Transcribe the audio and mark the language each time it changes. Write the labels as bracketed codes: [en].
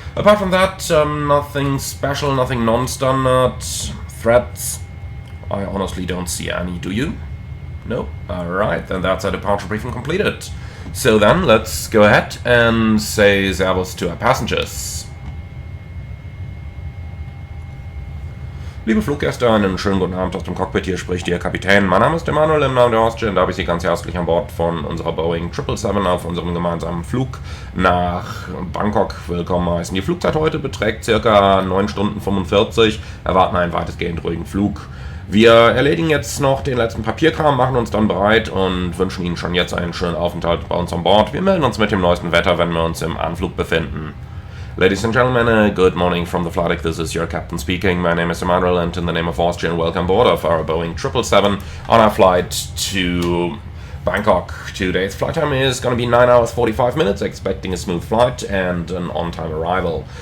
[en] Apart from that, nothing special, nothing non-standard. Threats, I honestly don't see any, do you? No? Alright, then that's our departure briefing completed. So then, let's go ahead and say servus to our passengers. [de] Liebe Fluggäste, einen schönen guten Abend aus dem Cockpit, hier spricht Ihr Kapitän. Mein Name ist Emanuel im Namen der Austrian, da habe ich Sie ganz herzlich an Bord von unserer Boeing 777 auf unserem gemeinsamen Flug nach Bangkok willkommen heißen. Die Flugzeit heute beträgt ca. 9 Stunden 45, erwarten einen weitestgehend ruhigen Flug. Wir erledigen jetzt noch den letzten Papierkram, machen uns dann bereit und wünschen Ihnen schon jetzt einen schönen Aufenthalt bei uns an Bord. Wir melden uns mit dem neuesten Wetter, wenn wir uns im Anflug befinden. [en] Ladies and gentlemen, good morning from the flight deck. This is your captain speaking. My name is Emanuel, and in the name of Austrian, welcome aboard of our Boeing 777 on our flight to Bangkok. Today's flight time is going to be 9 hours 45 minutes, expecting a smooth flight and an on-time arrival.